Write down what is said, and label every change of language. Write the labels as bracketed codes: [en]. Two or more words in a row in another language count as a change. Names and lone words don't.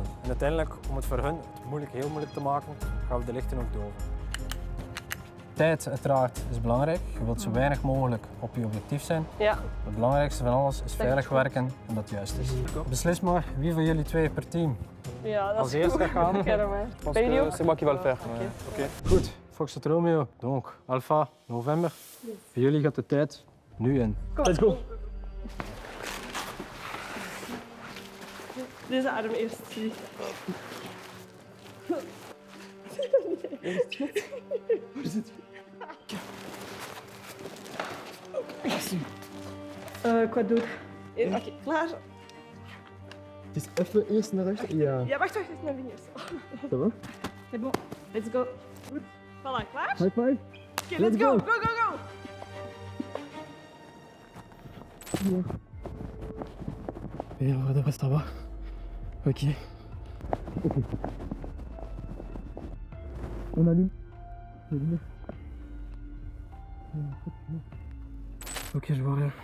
[nl] En uiteindelijk, om het voor hun heel moeilijk te maken, gaan we de lichten ook doven. Tijd uiteraard is belangrijk. Je wilt zo weinig mogelijk op je objectief zijn. Ja. Het belangrijkste van alles is veilig werken en dat juist is. Beslis maar wie van jullie 2 per team Ja, dat als is eerste gaat gaan. Oké, dan maar. Ben je die ook? [fr] C'est moi qui va le faire. [nl] Oké. Goed, Foxtrot Romeo, donc Alpha, November. Voor jullie gaat de tijd nu in. [en] Let's go. [nl] Deze arm eerst. [fr] Quoi d'autre? [nl] Oké, klaar? Het is even eerst naar rechts. Ja. Ja, wacht, ik naar links. [fr] Ça va? C'est bon. [en] Let's go. [nl] Voilà, klaar? [en] High five. [nl] Oké, [en] let's go, go, go, go! [fr] Et on va de reste là-bas. Ok. On allume. Allumé. Ok, je vois rien.